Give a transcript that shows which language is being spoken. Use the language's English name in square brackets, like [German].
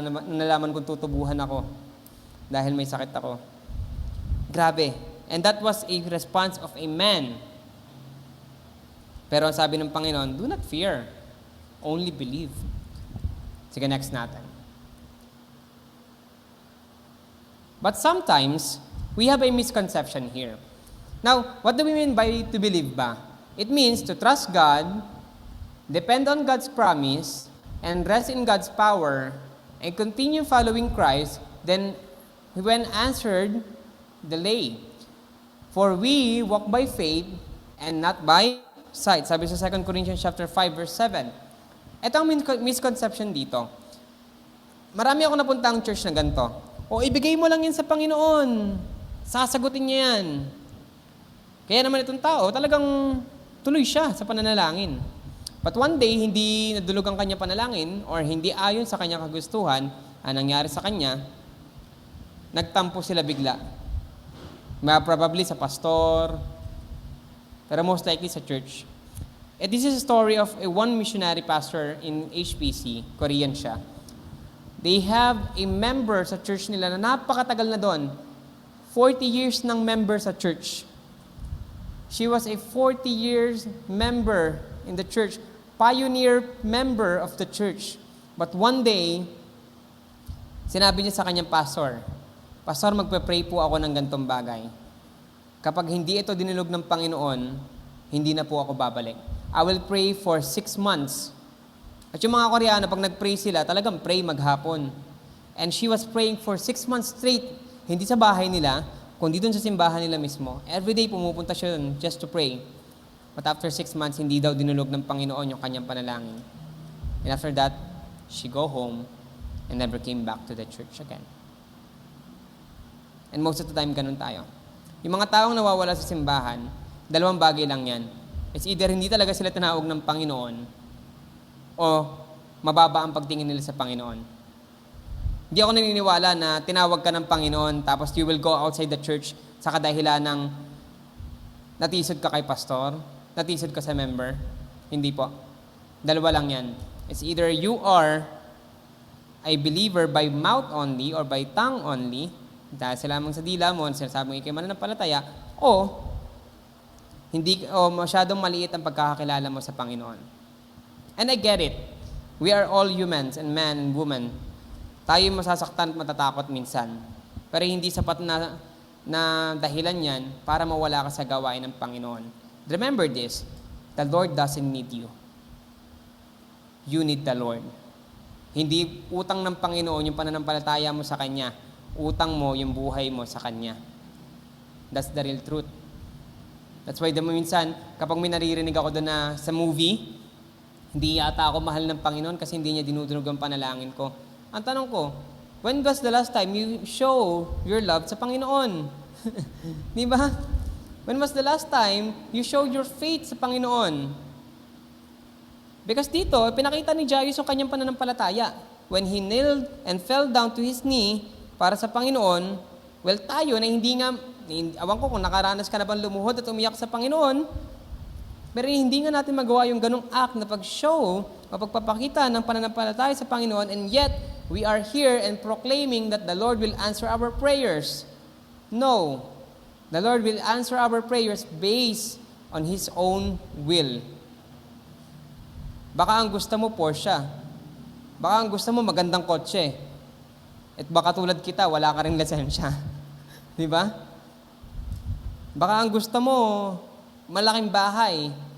[Filipino] Nalaman kong tutubuhan ako dahil may sakit ako. Grabe. [English] And that was a response of a man. [Filipino] Pero ang sabi ng Panginoon, [English] do not fear, only believe. [Filipino] Sige, [English] next [Filipino] natin. [English] But sometimes, we have a misconception here. Now, what do we mean by to believe [Filipino] ba? [English] It means to trust God, depend on God's promise, and rest in God's power, and continue following Christ, then when answered, delay. For we walk by faith and not by sight. [Filipino] Sabi sa 2 Corinthians chapter 5 verse 7. Ito ang misconception dito. Marami ako napuntang church na ganito. Ibigay mo lang yan sa Panginoon. Sasagutin niya yan. Kaya naman itong tao, talagang tuloy siya sa pananalangin. [English] But one day, [Filipino] hindi nadulog ang kanya panalangin or hindi ayon sa kanyang kagustuhan, ang nangyari sa kanya, nagtampo sila bigla. [English] Probably sa pastor, [Filipino] pero [English] most likely sa church. This is a story of one missionary pastor in HPC, Korean [Filipino] siya. [English] They have a member [Filipino] sa church nila na napakatagal na doon. [English] 40 years ng member sa church. She was a 40 years member in the church, pioneer member of the church. But one day, [Filipino] sinabi niya sa kanyang pastor, "Pastor, magpe-pray po ako ng gantong bagay. Kapag hindi ito dinulog ng Panginoon, hindi na po ako babalik. [English] I will pray for 6 months." [Filipino] At yung mga Koreano, pag nag-pray sila, talagang pray maghapon. [English] And she was praying for 6 months straight. [Filipino] Hindi sa bahay nila, kundi doon sa simbahan nila mismo. [English] Every day [Filipino] pumupunta siya doon [English] just to pray. But after 6 months, [Filipino] hindi daw dinulog ng Panginoon yung kanyang panalangin. [English] And after that, she go home and never came back to the church again. [Filipino] And most of the time, ganun tayo. Yung mga taong nawawala sa simbahan, dalawang bagay lang yan. [English] It's either [Filipino] hindi talaga sila tinawag ng Panginoon o mababa ang pagtingin nila sa Panginoon. Hindi ako naniniwala na tinawag ka ng Panginoon [English] tapos you will go outside the church [Filipino] sa kadahilan ng natisod ka kay pastor, natisod ka sa member. Hindi po. Dalawa lang yan. [English] It's either you are a believer by mouth only or by tongue only, [Filipino] dahil sa lamang sa dila mo, sinasabi mo ikay mananampalataya, o Hindi o masyadong maliit ang pagkakakilala mo sa Panginoon. [English] And I get it. We are all humans and man and woman. [Filipino] Tayo masasaktan at matatakot minsan. Pero hindi sapat na dahilan yan para mawala ka sa gawain ng Panginoon. [English] Remember this, the Lord doesn't need you. You need the Lord. [Filipino] Hindi utang ng Panginoon yung pananampalataya mo sa Kanya. Utang mo yung buhay mo sa Kanya. [English] That's the real truth. That's why [Filipino] minsan, kapag may naririnig ako doon na sa movie, hindi yata ako mahal ng Panginoon kasi hindi niya dinudunog ang panalangin ko. Ang tanong ko, [English] when was the last time you show your love sa Panginoon? [Filipino] Di ba? [English] When was the last time you showed your faith [Filipino] sa Panginoon? [English] Because [Filipino] dito, pinakita ni Jairus yung kanyang pananampalataya. [English] When he knelt and fell down to his knee [Filipino] para sa Panginoon, well, tayo na awan ko kung nakaranas ka na bang lumuhod at umiyak sa Panginoon, pero hindi nga natin magawa yung ganong act na pag-show o pagpapakita ng pananampalataya sa Panginoon, [English] and yet, we are here and proclaiming that the Lord will answer our prayers. No. The Lord will answer our prayers based on His own will. [Filipino] Baka ang gusto mo, Porsche. Baka ang gusto mo, magandang kotse. At baka tulad kita, wala ka rin lisensya. Di ba? Baka ang gusto mo, malaking bahay.